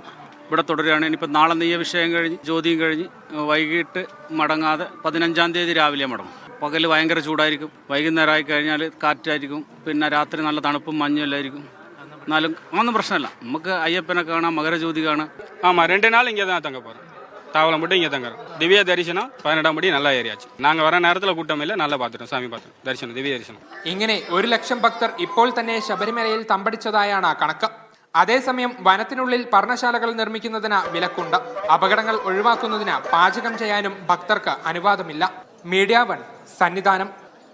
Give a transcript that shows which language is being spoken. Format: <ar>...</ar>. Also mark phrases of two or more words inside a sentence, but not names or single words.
<ml>ഇവിടെ തുടരുകയാണ്. ഇനിയിപ്പോൾ നാളെ നെയ്യഭിഷേകം കഴിഞ്ഞ് ജ്യോതിയും കഴിഞ്ഞ് വൈകിട്ട് മടങ്ങാതെ 15-ാം തീയതി രാവിലെ മടങ്ങും. പകൽ ഭയങ്കര ചൂടായിരിക്കും, വൈകുന്നേരം ആയി കഴിഞ്ഞാൽ കാറ്റായിരിക്കും, പിന്നെ രാത്രി നല്ല തണുപ്പും മഞ്ഞും എല്ലായിരിക്കും. എന്നാലും ഒന്നും പ്രശ്നമില്ല. നമുക്ക് അയ്യപ്പനെ കാണാം, മകരജ്യോതി കാണാം.</ml> <ta>2 நாள் இங்கே தான் தங்க போகிறோம். தாவலம் மட்டும் இங்கே தங்குறோம். திவ்ய தரிசனம் 12ஆம் படி நல்லா ஏறியாச்சு. நாங்கள் வர நேரத்தில் கூட்டம் இல்லை, நல்லா பார்த்துட்டோம், சாமി பார்த்துட்டோം.</ta> <ml>ദർശനം, ദിവ്യ ദർശനം. ഇങ്ങനെ 1 ലക്ഷം ഭക്തർ ഇപ്പോൾ തന്നെ ശബരിമലയിൽ തമ്പടിച്ചതായാണ് കണക്ക്. അതേസമയം വനത്തിനുള്ളിൽ പർണശാലകൾ നിർമ്മിക്കുന്നതിന് വിലക്കുണ്ട്. അപകടങ്ങൾ ഒഴിവാക്കുന്നതിന് പാചകം ചെയ്യാനും ഭക്തർക്ക് അനുവാദമില്ല. മീഡിയ 1 സന്നിധാനം.</ml>